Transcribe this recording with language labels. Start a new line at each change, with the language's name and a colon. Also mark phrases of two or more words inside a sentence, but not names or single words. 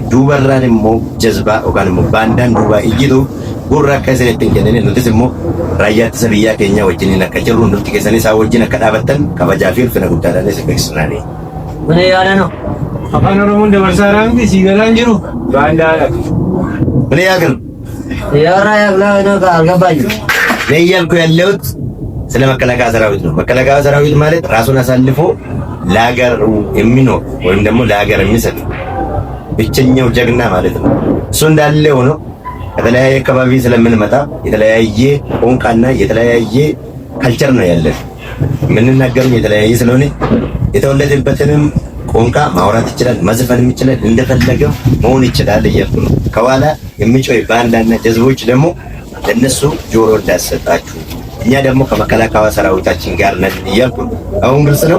Oromo: Duubarraan immoo jazbaa yookaan immoo baandaan duubaa ijjitu gurra akka isin ittiin kennine nutis immoo raayyaa ittisa biyyaa keenya wajjiniin akka jirru nuti keessanis isaa wajjin akka dhaabattan kabajaa fi ulfina guddaadhaan isin beeksisnani. Mana yaadano afaan oromoon dabarsaa raamti siigalaan jiru baandaadha. Mana yaaganu
Amharic: ያራ ያግላው ካልገባኝ እኔ እያልኩ ያለሁት ስለ መከላከያ ሰራዊት ነው። መከላከያ ሰራዊት ማለት ራሱን አሳልፎ ለሀገር የሚኖር ወይም ደግሞ ለሀገር የሚሰጥ ብቸኛው ጀግና ማለት ነው። እሱ እንዳለ ሆኖ ከተለያየ አካባቢ ስለምንመጣ የተለያየ ቋንቋና የተለያየ ካልቸር ነው ያለን። የምንናገረው የተለያየ ስለሆነ የተወለደበትንም ቋንቋ ማውራት ይችላል፣ መዝፈንም ይችላል፣ እንደፈለገው መሆን ይችላል እያልኩ ነው። ከኋላ የሚጮህ ባንዳና ጀዝቦች ደግሞ ለነሱ ጆሮ እንዳሰጣችሁ እኛ ደግሞ ከመከላከያ ሰራዊታችን ጋር ነን እያልኩ ነው። አሁን ግልጽ ነው።